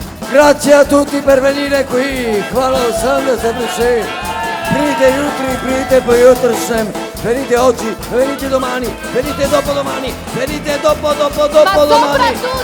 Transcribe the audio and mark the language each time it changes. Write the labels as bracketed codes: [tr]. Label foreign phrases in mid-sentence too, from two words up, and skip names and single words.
[it] Grazie a tutti per venire qui. [sl] Hvala vam da ste prišli. Pridite jutri, pridite poi jutro sem. [it] Venite oggi, venite domani, venite dopodomani, venite dopodomani.